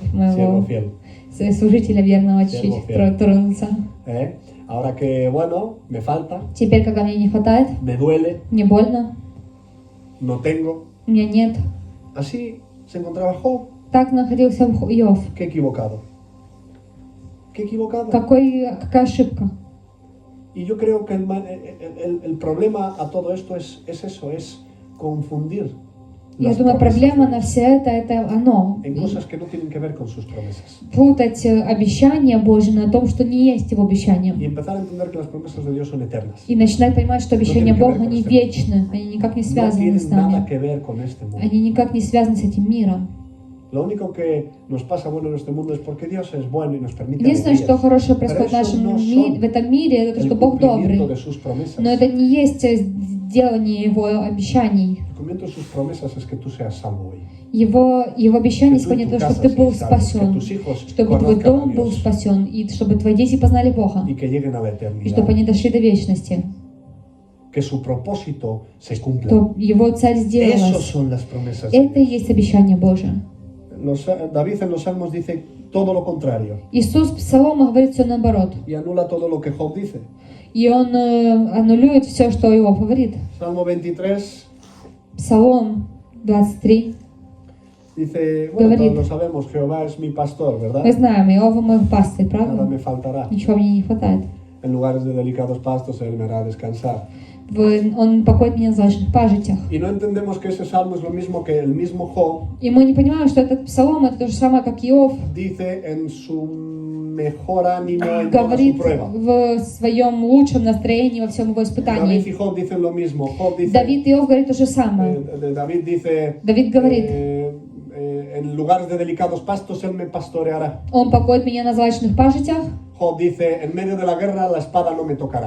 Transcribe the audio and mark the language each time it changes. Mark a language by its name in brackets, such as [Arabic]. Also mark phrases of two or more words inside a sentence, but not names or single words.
[Spanish] Siervo [Russian] моего [Spanish] fiel. [Russian] служителя верного чуть-чуть [Spanish] Siervo fiel. [Russian] тронулся. [Spanish] Ahora que, bueno, me falta, [Russian] Теперь, когда мне не хватает, [Spanish] me duele, [Russian] мне больно, [Spanish] no tengo. [Russian] у меня нет. [Spanish] Así se encontraba Job. [Russian] Так находился Иов. [Spanish] Qué equivocado. Qué equivocado. [Russian] Какая ошибка. [Spanish] Y yo creo que el problema a todo esto es eso, es confundir [Russian] Я [Spanish] las [Russian] думаю, [Spanish] promesas [Russian] проблема [Spanish] de [Russian] на [Spanish] Dios [Russian] все это оно. [Spanish] en cosas que no tienen que ver con sus promesas. [Russian] Путать обещания Божьи на том, что не есть его [Spanish] Y [Russian] обещанием. [Spanish] empezar a entender que las promesas de Dios son eternas. [Russian] И начинать понимать, что обещания [Spanish] tienen que ver [Russian] Бога, [Spanish] con [Russian] они [Spanish] este [Russian] вечны, они никак не [Spanish] No [Russian] связаны с [Spanish] tienen nada [Russian] нами. [Spanish] que ver con este mundo. [Russian] Они никак не связаны с этим миром. [Spanish] Lo único que nos pasa bueno en este mundo es porque Dios es bueno y nos permite [Russian] Единственное, что [Spanish] alegrías. [Russian] хорошее [Spanish] Pero [Russian] происходит в [Spanish] eso [Russian] нашем [Spanish] no [Russian] в этом мире, это то, [Spanish] el [Russian] что Бог [Spanish] cumplimiento [Russian] добрый. [Spanish] de sus promesas. [Russian] Но это не есть сделание Его обещаний. [Spanish] El cumplimiento de sus promesas es que tú seas salvo hoy. [Russian] Его [Spanish] Que [Russian] обещание [Spanish] tú [Russian] сегодня [Spanish] en [Russian] то, [Spanish] tu [Russian] что [Spanish] casa [Russian] ты был [Spanish] seas salvo, que [Russian] спасен, [Spanish] tus hijos [Russian] чтобы твой [Spanish] conozcan a [Russian] дом был [Spanish] Dios [Russian] спасен, и чтобы твои дети познали Бога, [Spanish] y que lleguen a la [Russian] и [Spanish] eternidad. [Russian] чтобы они дошли до вечности, [Spanish] Que su propósito se cumpla. [Russian] то Его цель [Spanish] Esas [Russian] сделалась. [Spanish] son las promesas de [Russian] Это и [Spanish] Dios. [Russian] есть обещание Божие. [Spanish] David en los Salmos dice todo lo contrario [Russian] Иисус в Псаломах говорит все наоборот. [Spanish] y anula todo lo que Job dice. [Russian] И он аннулирует все, что Иов говорит. [Spanish] Salmo 23 [Russian] Псалом 23. [Spanish] dice, bueno, [Russian] Говорит. [Spanish] todos lo sabemos, Jehová es mi pastor, ¿verdad? [Russian] Мы знаем, Иова мой пастырь, [Spanish] Nada [Russian] правда? [Spanish] me faltará. [Russian] Ничего мне не хватает. [Spanish] En lugares de delicados pastos Él me hará descansar. [Russian] Он покоит меня в злачных пажитях. [Spanish] Y no entendemos que ese salmo es lo mismo que el mismo Job [Russian] И мы не понимаем, что этот псалом это то же самое, как Иов [Spanish] dice en su mejor ánimo en toda su [Russian] говорит [Spanish] prueba. [Russian] в своем лучшем настроении во всем его [Spanish] David [Russian] испытании. [Spanish] y Job dicen lo mismo. Job dice, [Russian] Давид и Иов говорит то же самое. [Spanish] David dice, [Russian] Давид говорит, [Spanish] en lugares de delicados pastos Él me pastoreará. [Russian] он покоит меня на злачных пажитях. [Spanish] Job dice, en medio de la guerra la espada no me tocará.